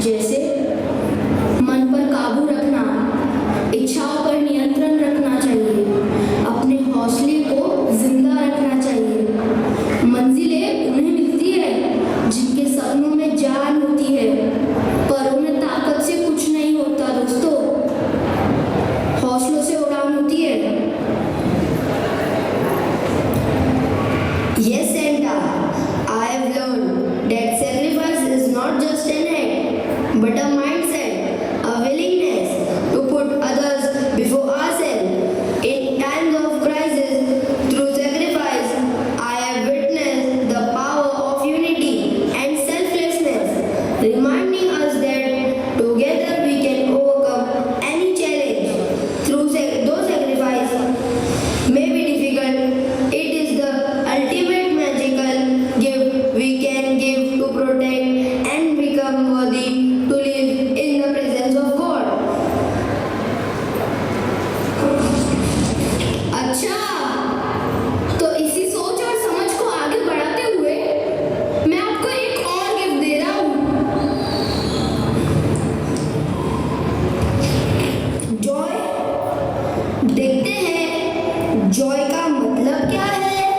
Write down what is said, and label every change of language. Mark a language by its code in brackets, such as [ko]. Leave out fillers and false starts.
[hi] जैसे मन पर काबू रखना, इच्छाओं पर नियंत्रण रखना चाहिए, अपने हौसले को जिंदा रखना चाहिए। मंजिलें उन्हें मिलती है जिनके सपनों में जान होती है, पर उन्हें ताकत से कुछ नहीं होता दोस्तों, हौसलों से उड़ान होती है। [en] Yes, Santa, I have learned that sacrifice is not just an act, but a mindset, a willingness to put others before ourselves. In times of crisis, through sacrifice, I have witnessed the power of unity and selflessness, reminding us that together we can overcome any challenge. Though sacrifice may be difficult, it is the ultimate magical gift we can give to protect and become worthy to live in the presence of God. [hi] अच्छा, तो इसी सोच और समझ को आगे बढ़ाते हुए मैं आपको एक और गिफ्ट दे रहा हूँ। जॉय। देखते हैं जॉय का मतलब क्या है।